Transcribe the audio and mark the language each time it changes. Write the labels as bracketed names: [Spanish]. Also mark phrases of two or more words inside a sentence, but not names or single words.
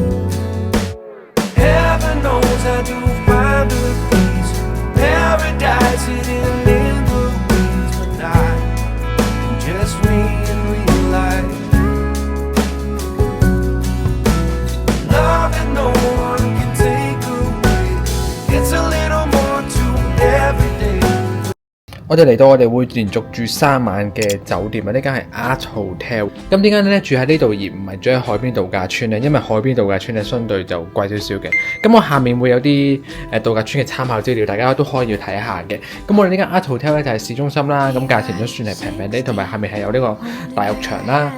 [English] Heaven knows I do find a peace, paradise hidden in the weeds, but not just me in real life. Love that no one can take away. It's a little more to every day. [Cantonese] 我哋嚟到，我哋會連續住3晚嘅酒店啊！呢間係 Art Hotel。咁點解咧住喺呢度而唔係住喺海邊度假村咧？因為海邊度假村咧相對就貴少少嘅。咁我下面會有啲度假村嘅參考資料，大家都可以要睇下嘅。咁我哋呢間 Art Hotel 咧就係市中心啦，咁價錢都算係平平啲，同埋下面係有呢個大浴場啦。